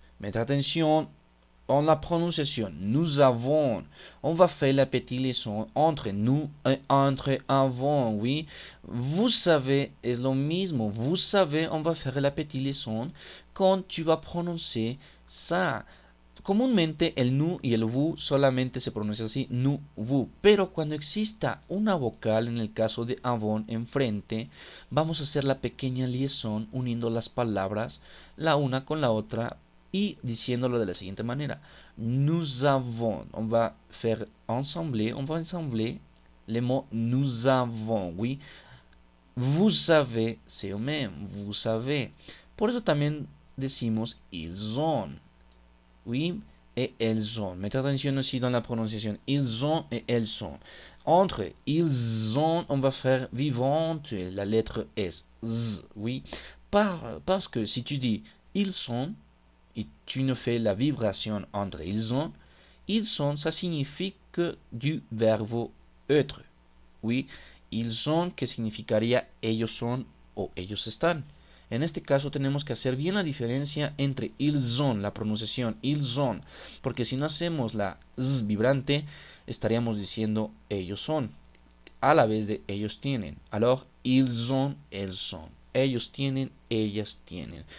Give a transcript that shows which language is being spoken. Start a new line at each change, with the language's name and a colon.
French: Mettez attention en la prononciation. Nous avons. On va faire la petite leçon entre nous et entre avant. Oui. Vous savez est le mismo. Vous savez, on va faire la petite leçon quand tu vas prononcer ça.
Spanish: Comúnmente el nu y el vu solamente se pronuncia así, nu, vu. Pero cuando exista una vocal, en el caso de avon, enfrente, vamos a hacer la pequeña liaison uniendo las palabras la una con la otra y diciéndolo de la siguiente manera.
French: Nous avons. On va faire ensembler, on va ensembler les mots nous avons, oui. Vous savez, c'est au même, vous savez.
Spanish: Por eso también decimos ils ont.
French: Oui, et elles ont. Mettez attention aussi dans la prononciation. Ils ont et elles sont. Entre ils ont, on va faire vivante la lettre S. Z, oui. Parce que si tu dis ils sont, et tu ne fais la vibration entre ils sont, ça signifie que du verbe être. Oui, ils sont,
Spanish: que significaría ellos son o ellos están. En este caso tenemos que hacer bien la diferencia entre ils ont, la pronunciación ils ont, porque si no hacemos la z vibrante, estaríamos diciendo ellos son, a la vez de ellos tienen.
French: Alors, ils ont, elles sont.
Spanish: Ellos tienen, ellas tienen.